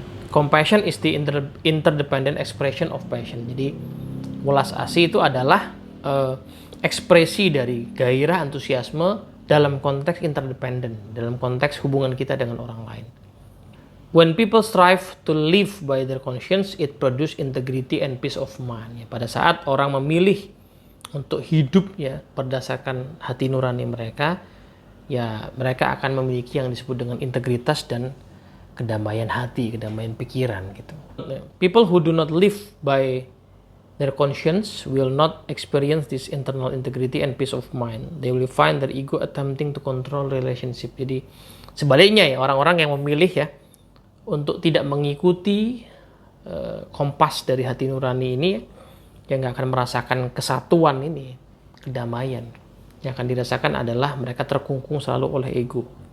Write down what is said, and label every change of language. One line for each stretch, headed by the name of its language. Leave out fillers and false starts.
English: Compassion is the interdependent expression of passion.
Indonesian: Jadi welas asih itu adalah ekspresi dari gairah, antusiasme dalam konteks interdependent, dalam konteks hubungan kita dengan orang lain.
English: When people strive to live by their conscience, it produce integrity and peace of mind.
Indonesian: Ya, pada saat orang memilih untuk hidup ya berdasarkan hati nurani mereka, ya mereka akan memiliki yang disebut dengan integritas dan kedamaian hati, kedamaian pikiran gitu.
English: People who do not live by their conscience will not experience this internal integrity and peace of mind. They will find their ego attempting to control relationship.
Indonesian: Jadi sebaliknya ya, orang-orang yang memilih ya untuk tidak mengikuti kompas dari hati nurani ini, yang nggak akan merasakan kesatuan ini, kedamaian. Yang akan dirasakan adalah mereka terkungkung selalu oleh ego.